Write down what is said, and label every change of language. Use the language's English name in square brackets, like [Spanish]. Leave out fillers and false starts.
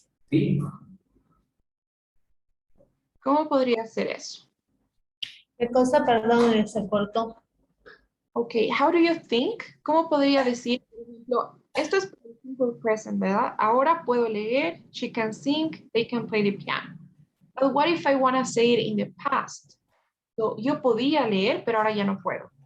[Spanish] sí. ¿Cómo podría ser eso? ¿Qué cosa? Perdón, se cortó. [English] Okay, how do you think? [Spanish] ¿Cómo podría decir, por ejemplo, esto es por el simple present, ¿verdad? Ahora puedo leer, [English] she can sing, they can play the piano. But what if I want to say it in the past? [Spanish] So, yo podía leer, pero ahora ya no puedo.